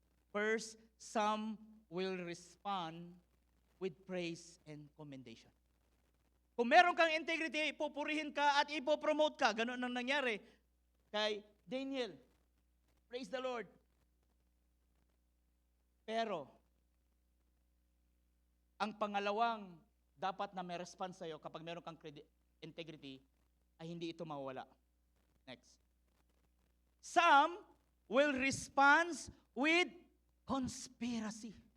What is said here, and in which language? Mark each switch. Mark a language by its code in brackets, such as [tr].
[en] First, some will respond with praise and commendation. [tl] Kung meron kang integrity, ipupurihin ka at ipopromote ka. Ganun ang nangyari kay Daniel. [en] Praise the Lord. [tl] Pero, ang pangalawang dapat na may response sa'yo kapag meron kang integrity, ay hindi ito mawala. [en] Next. Some will respond with conspiracy.